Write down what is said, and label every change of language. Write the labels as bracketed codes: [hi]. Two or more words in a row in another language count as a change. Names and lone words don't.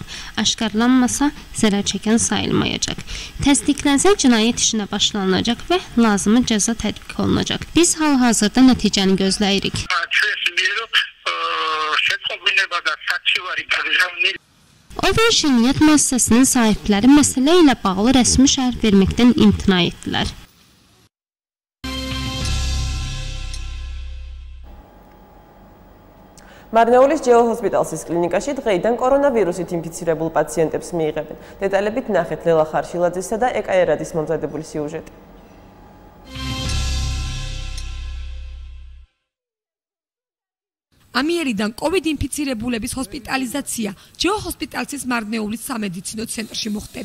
[az] Aşkarlanmasa, zərər çəkən sayılmayacaq. Təsdiqlənsə cinayət işinə başlanılacaq və lazımi cəza tətbiq olunacaq. Biz hal-hazırda nəticəni gözləyirik. Oven Şirniyyət müəssisəsinin sahibləri məsələ ilə bağlı rəsmi şərh verməkdən imtina etdilər. [ka] მარნეულის ჯეოჰოსპიტალსის კლინიკაში დღეიდან კორონავირუსით ინფიცირებულ პაციენტებს მიიღებენ. დეტალებით ნახეთ ლელა ხარშილაძისა და ეკა ერადის მომზადებული სიუჟეტი. ამიერიდან COVID ინფიცირებულების ჰოსპიტალიზაცია ჯეოჰოსპიტალსის მარნეულის სამედიცინო ცენტრში მოხდება.